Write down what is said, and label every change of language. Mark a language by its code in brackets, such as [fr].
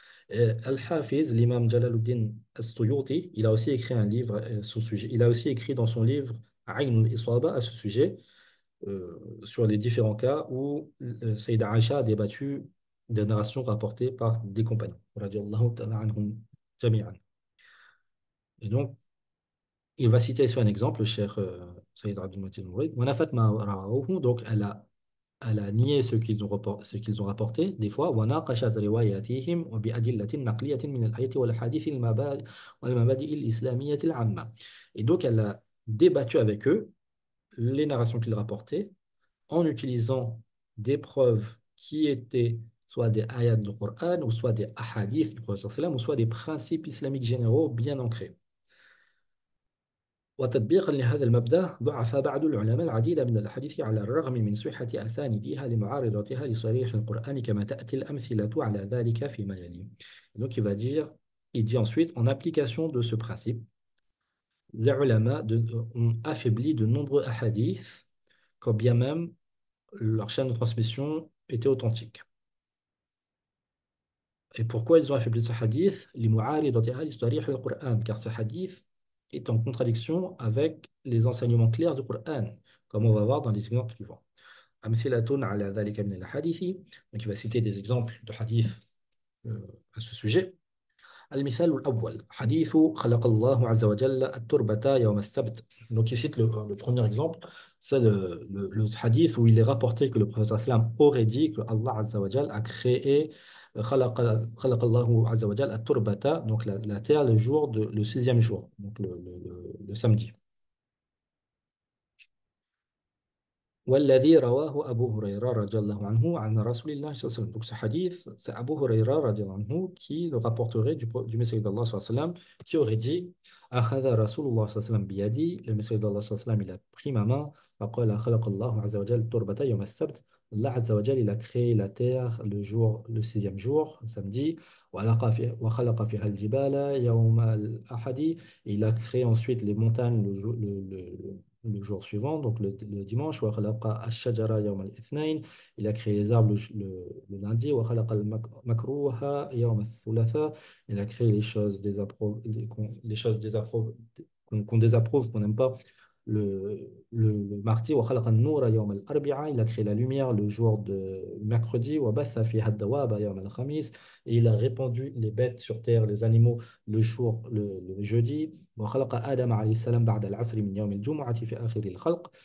[fr] Al-Hafiz, l'imam Jalaluddin As-Suyuti, il a aussi écrit un livre sur ce sujet. Il a aussi écrit dans son livre Ayn al-Isaba à ce sujet sur les différents cas où Sayyida Aïcha a débattu des narrations rapportées par des compagnons. Radiallahu ta'ala anhum jami'an. Et donc, il va citer ici un exemple, le cher Sayyid Abdul Majid Mourid. [ar] Wanafat ma ra'awhu, [fr] donc elle a nié ce qu'ils ont rapporté, des fois. [ar] وناقشت رواياتهم وبأدلة نقلية من الآية والحديث والمبادئ الإسلامية العامة. [fr] Et donc, elle a débattu avec eux les narrations qu'ils rapportaient en utilisant des preuves qui étaient soit des ayats du Coran, ou soit des ahadiths du Prophète sallam, ou soit des principes islamiques généraux bien ancrés. [ar] وتطبيقا لهذا المبدأ ضعف بعض العلماء العديد من الأحاديث على الرغم من صحة أسانيدها لمعارضتها لصريح القرآن كما تأتي الأمثلة على ذلك فيما يلي. [fr] Donc il dit ensuite, en application de ce principe, les ulama ont affaibli de nombreux hadiths, quand bien même leur chaîne de transmission était authentique. Et pourquoi ils ont affaibli ce hadith? [ar] لمعارضتها لصريح القرآن, [fr] car ce hadith est en contradiction avec les enseignements clairs du Coran, comme on va voir dans les exemples suivants. [ar] أمثلة على ذلك من الحديث. [fr] Donc il va citer des exemples de hadith à ce sujet. [ar] المثال الأول حديث خلق الله عز وجل التربة يوم السبت. [fr] Donc il cite le premier exemple, c'est le hadith où il est rapporté que le prophète sallam aurait dit que Allah Azza wa Jal a créé [ar] خلق خلق الله عز وجل التربة, [fr] donc la terre le sixième jour, donc le samedi. [ar] والذي رواه أبو هريرة رضي الله عنه عن رسول الله صلى الله عليه وسلم. [fr] Donc ce hadith, c'est Abu Huraira radiallahu anhu qui le rapporterait du Messie d'Allah sallallahu alayhi wa sallam, qui aurait dit [ar] أخذ رسول الله صلى الله عليه وسلم بيدي, [fr] le Messie d'Allah sallallahu alayhi wa sallam il a pris ma main, [ar] فقال خلق الله عز وجل التربة يوم السبت. [fr] Allah Azza wa Jal, il a créé la terre le sixième jour, le samedi. [ar] وخلق فيها الجبال يوم الأحد. [fr] Il a créé ensuite les montagnes le jour suivant, donc le dimanche. [ar] وخلق الشجر يوم الاثنين. [fr] Il a créé les arbres le lundi. [ar] وخلق المكروه يوم الثلاثاء. [fr] Il a créé les choses les choses qu'on désapprouve, qu'on n'aime pas, le mardi. [ar] وخلق النور يوم الأربعاء. [fr] Il a créé la lumière le jour de mercredi. [ar] وبث فيها الدواب يوم الخميس. [fr] Et il a répandu les bêtes sur terre, les animaux, le jeudi. [ar] وخلق آدم عليه السلام بعد العصر من يوم الجمعة في آخر الخلق.